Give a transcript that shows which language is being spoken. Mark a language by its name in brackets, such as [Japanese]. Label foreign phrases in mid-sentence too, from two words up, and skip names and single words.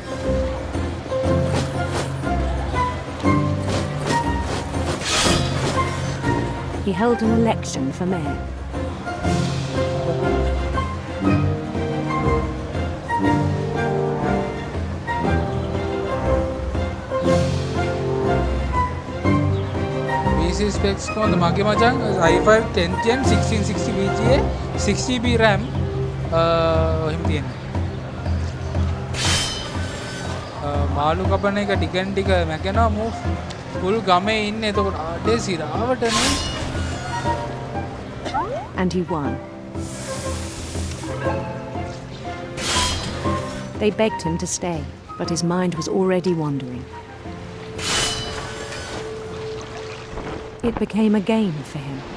[English] He held an election for mayor. [Sinhala] Specs කොහොමද මගේ මචං [English] i5 10th gen 1660 VGA 6GB RAM [Sinhala] එහෙම තියෙනවා. මාළු කපන එක ටිකන් ටික මැකෙනවා මූ ෆුල් ගමේ ඉන්නේ එතකොට ආඩේ සිරාවටනේ. [English] And he won. They begged him to stay, but his mind was already wandering. It became a game for him.